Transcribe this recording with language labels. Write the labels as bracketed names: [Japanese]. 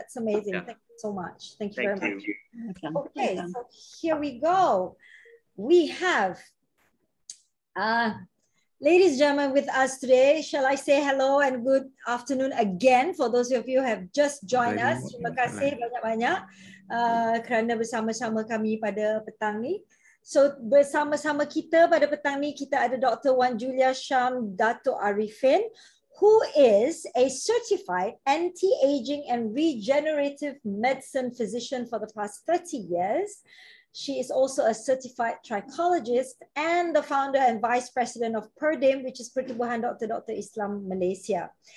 [English] That's amazing. Yeah. Thank you so much. Thank you very much. Okay, so here we go. We have ladies and gentlemen with us today. Shall I say hello and good afternoon again for those of you who have just joined us. [Malay] Terima kasih banyak-banyak kerana bersama-sama kami pada petang ni. So bersama-sama kita pada petang ni kita ada Dr. [English] Wan Julia Sham Dato Arifin, who is a certified anti-aging and regenerative medicine physician for the past 30 years. She is also a certified trichologist and the founder and vice president of PERDIM, which is Pertubuhan Doktor Islam Malaysia.